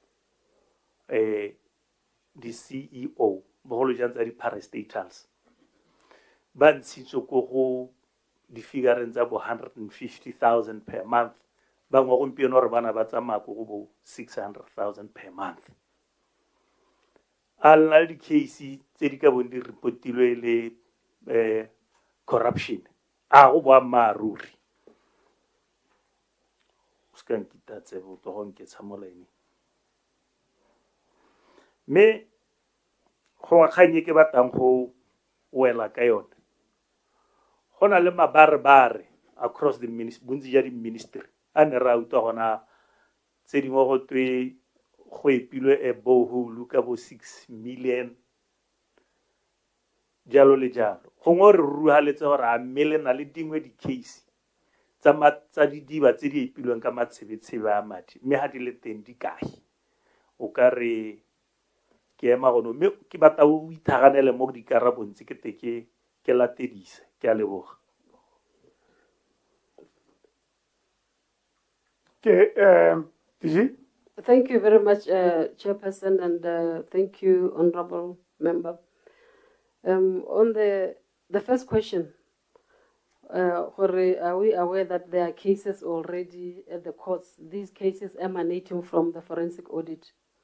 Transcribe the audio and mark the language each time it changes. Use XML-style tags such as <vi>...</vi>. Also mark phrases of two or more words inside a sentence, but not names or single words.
<tn>di CEO bogolo jang tsa di parastatals ba ntshitswe ko go di figureng tsa bo 150,000</tn> <en>per month</en> <tn>bangwe gompieno gore bana ba tsamaya ko go bo 600,000</tn> <en>per month</en> <tn>a lena le di-case tse di ka bong di reportilwe le corruption a go boammaaruri o se ka nkita tsebe o tlogo nketsha molaene mme go kganye ke batlang go wela ka yone go na le mabarebare</tn> <en>across the</en> <tn>bontsi ja di-ministry a ne ra utlwa gona tse dingwe go twe go epilwe a borehole ka bo 6 million jalo le jalo gongwe re ruruhaletse gore a mme le na le dingwe di-case tsa didiba tse di epilweng ka matshebetshebe a madi mme ga di le teng di kae o ka re ke ema gono mme ke batla o ithaganele mo dikarabong tse ke te ke latedisa ke a leboga</tn> <en>Thank you very much, Chairperson, and thank you, Honorable Member. On the first question, Are we aware that there are cases already at the courts, these cases emanating from the forensic audit?</en>